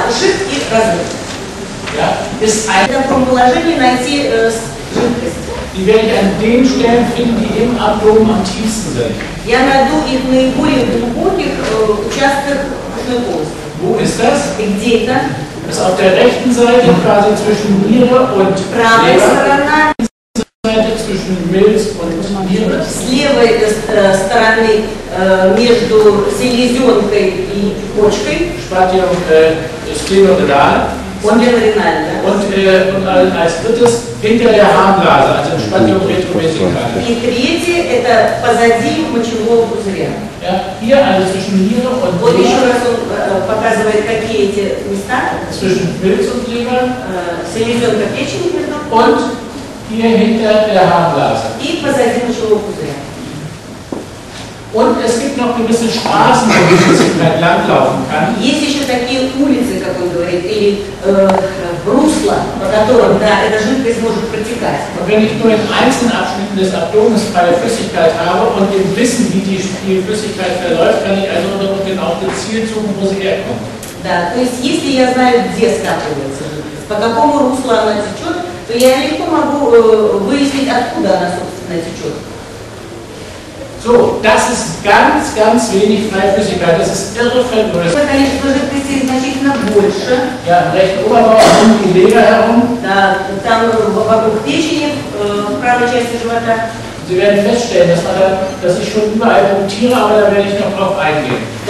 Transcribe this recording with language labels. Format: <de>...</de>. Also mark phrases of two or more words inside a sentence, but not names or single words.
<de>Ja, ist ein die werde ich an den Stellen finden, die im Abdomen am tiefsten sind. Wo ist das? Das ist auf der rechten Seite quasi zwischen Niere und Leber. Seite zwischen Milz und Niere.</de> <ru>С левой стороны между селезенкой и почкой.</ru> <la>Spatium splenorenal.</la> <de>Und als drittes hinter der Harnblase, also</de> <la>Spatium retromesicale.</la> <ru>И третье это позади мочевого пузыря.</ru> <de>Ja, hier also zwischen Niere und</de> <ru>Вот еще раз он показывает, какие эти места.</ru> <de>Zwischen Milz und Leber.</de> <ru>Селезенка печени</ru> <de>und hier hinter der Harnblase.</de> <ru>И позади мочевого пузыря.</ru> <de>Und es gibt noch gewisse Straßen, wo die Flüssigkeit langlaufen kann.</de> <ru>Есть еще такие улицы, как он говорит, или русла, по которым эта жидкость может протекать.</ru> <de>Und wenn ich nur in einzelnen Abschnitten des Abdomens freie Flüssigkeit habe und im Wissen, wie die Flüssigkeit verläuft, kann ich also unter Umständen auch gezielt suchen, wo sie herkommt.</de> <ru>Да, то есть если я знаю, где скапливается жидкость, по какому руслу она течет, то я легко могу выяснить, откуда она, собственно, течет.</ru> <de>So, das ist ganz, ganz wenig freie Flüssigkeit. Das ist irre vergrößert. Ja, im rechten Oberbauch um die Leber herum. Sie werden feststellen, dass ich schon überall punktiere, aber da werde ich noch drauf eingehen.</de>